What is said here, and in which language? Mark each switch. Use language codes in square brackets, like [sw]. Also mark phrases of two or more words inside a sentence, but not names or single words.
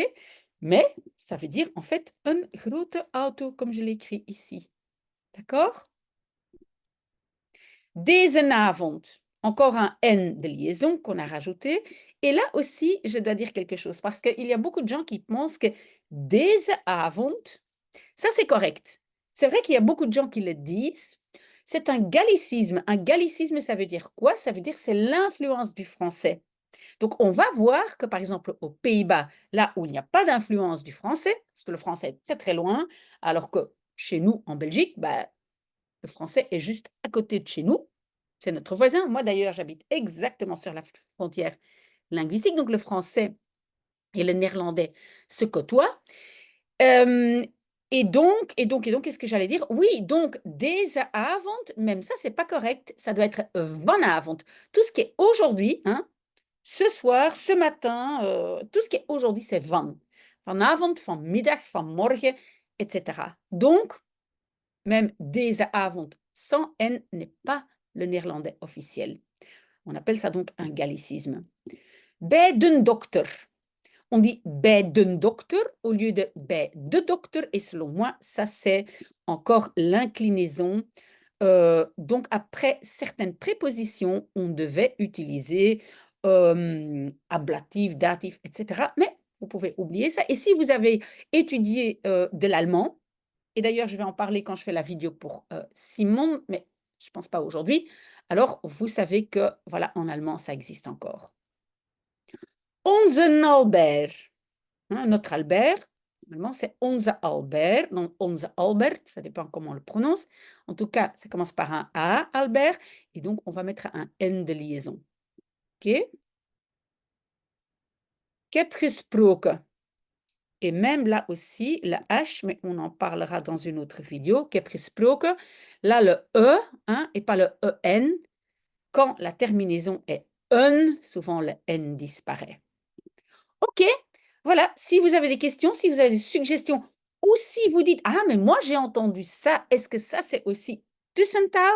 [fr] Mais ça veut dire, en fait, un [nl] grote auto, [fr] comme je l'écris ici. D'accord? Dezenavond, encore un N de liaison qu'on a rajouté. Et là aussi, je dois dire quelque chose parce qu'il y a beaucoup de gens qui pensent que [nl] deze avond, [fr] ça c'est correct. C'est vrai qu'il y a beaucoup de gens qui le disent. C'est un gallicisme. Un gallicisme, ça veut dire quoi? Ça veut dire c'est l'influence du français. Donc, on va voir que, par exemple, aux Pays-Bas, là où il n'y a pas d'influence du français, parce que le français, c'est très loin, alors que chez nous, en Belgique, bah, le français est juste à côté de chez nous. C'est notre voisin. Moi, d'ailleurs, j'habite exactement sur la frontière linguistique. Donc, le français et le néerlandais se côtoient. Qu'est-ce que j'allais dire? Oui, donc, [nl] deze avond, [fr] même ça, c'est pas correct. Ça doit être vanavond. Tout ce qui est aujourd'hui, hein, ce soir, ce matin, tout ce qui est aujourd'hui, c'est van. [nl] Vanavond, vanmiddag, vanmorgen, [fr] etc. Donc, même [nl] deze avond [fr] sans N n'est pas le néerlandais officiel. On appelle ça donc un gallicisme. [nl] Bij den dokter. [fr] On dit [nl] bij den dokter [fr] au lieu de [nl] bij de dokter. [fr] Et selon moi, ça, c'est encore l'inclinaison. Donc, après certaines prépositions, on devait utiliser ablatif, datif, etc. Mais vous pouvez oublier ça. Et si vous avez étudié de l'allemand, et d'ailleurs, je vais en parler quand je fais la vidéo pour Simon, mais je ne pense pas aujourd'hui, alors vous savez que, voilà, en allemand, ça existe encore. [nl] Onze Albert. [fr] Hein, notre Albert, normalement, c'est onze Albert, non onze Albert, ça dépend comment on le prononce. En tout cas, ça commence par un A, Albert, et donc on va mettre un N de liaison. [nl] OK? Ik heb gesproken. [fr] Et même là aussi, la H, mais on en parlera dans une autre vidéo. [nl] Ik heb gesproken. [fr] Là, le E, hein, et pas le EN. Quand la terminaison est un, souvent le N disparaît. OK, voilà. Si vous avez des questions, si vous avez des suggestions, ou si vous dites, ah, mais moi, j'ai entendu ça, est-ce que ça, c'est aussi Tussentaal?